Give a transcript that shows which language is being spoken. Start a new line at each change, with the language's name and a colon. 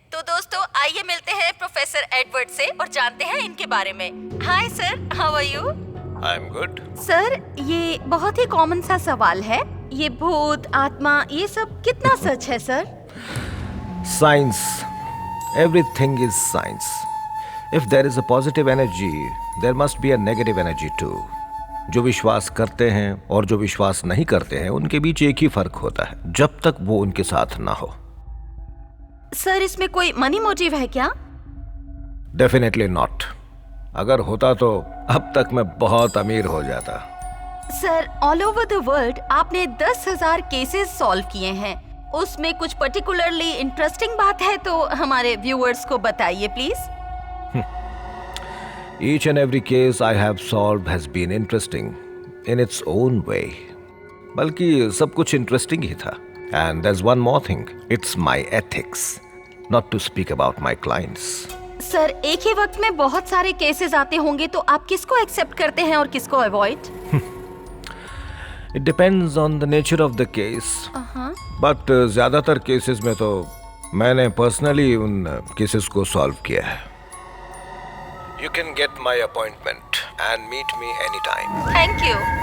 Hindi: तो दोस्तों, आइए मिलते हैं प्रोफेसर एडवर्ड से और जानते हैं इनके बारे में।
English: Hi sir, how are you? I am good.
Hindi: Sir, ये बहुत ही कॉमन सा सवाल है, ये भूत, आत्मा, ये सब कितना सच है sir?
English: Science, everything is science. If there is a positive energy, there must be a negative energy too.
Hindi: जो विश्वास करते हैं और जो विश्वास नहीं करते हैं, उनके बीच एक ही फर्क होता है, जब तक वो उनके साथ ना हो। सर, इसमें कोई मनी मोटिव है क्या?
English: Definitely not.
Hindi: अगर होता तो अब तक मैं बहुत अमीर हो जाता। Sir, all over the world आपने 10,000 केसेस सॉल्व किए हैं, उसमें कुछ पर्टिकुलरली इंटरेस्टिंग बात है तो हमारे व्यूअर्स को बताइए please.
English: Each and every case I have solved has been interesting in its own way.
Hindi: बल्कि सब कुछ इंटरेस्टिंग ही था.
English: And there's one more thing. It's my ethics, not to speak about my clients.
Hindi: Sir, एक ही वक्त में बहुत सारे cases आते होंगे तो आप किसको एक्सेप्ट करते हैं और किसको avoid?
English: It depends on the nature of the case.
Hindi: But ज्यादातर केसेस में तो मैंने पर्सनली उन केसेस को सॉल्व किया है.
English: You can get my appointment and meet me anytime. Thank you.